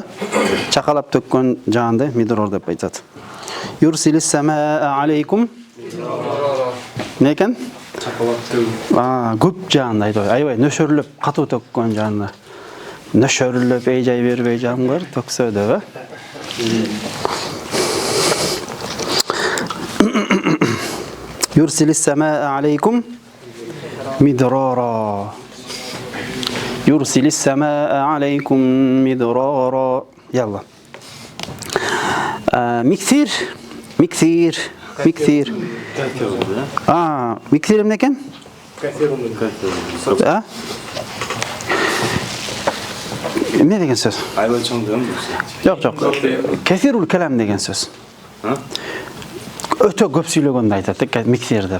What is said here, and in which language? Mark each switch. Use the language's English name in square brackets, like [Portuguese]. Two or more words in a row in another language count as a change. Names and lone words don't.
[Kyrgyz] Чакалап төккөн жаанда мидрор деп айтат. [Arabic] يرسل السماء عليكم. Не экен? [Kyrgyz] Чакалап төккөн. Көп жаанда айтат. Аябай нөшөрлөп катуу төккөн жаанда. Нөшөрлөп эйжай бербей жамгыр төксө деп. [Arabic] يرسل السماء عليكم مدرارا. يرسل السماء عليكم مدرارا. يلا. مكثار. [Kyrgyz] Миксир эмне экен? Эмне деген сөз? Аябай чоң деген Жок. [Arabic] كثير الكلام [Kyrgyz] деген сөз. Өтө көп сүйлөгөндү айтат, миксир деп.